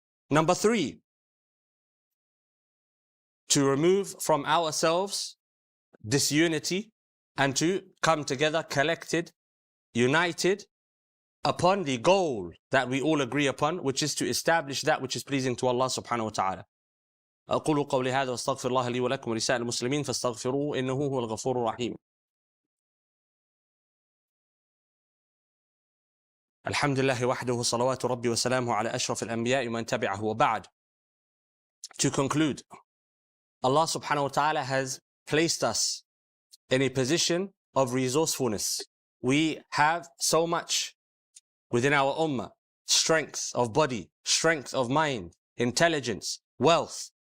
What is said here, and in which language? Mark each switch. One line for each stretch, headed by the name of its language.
English: Number three, to remove from ourselves disunity and to come together collected, united upon the goal that we all agree upon, which is to establish that which is pleasing to Allah subhanahu wa ta'ala.
Arabic: أقول قولي هذا واستغفر الله لي ولكم ولسائر المسلمين فاستغفروه إنه هو الغفور الرحيم. الحمد لله وحده صلوات ربي وسلامه على أشرف الأنبياء ومن تبعه وبعد.
English: To conclude, Allah subhanahu wa ta'ala has placed us in a position of resourcefulness. We have so much within our ummah, strength of body, strength of mind, intelligence, wealth.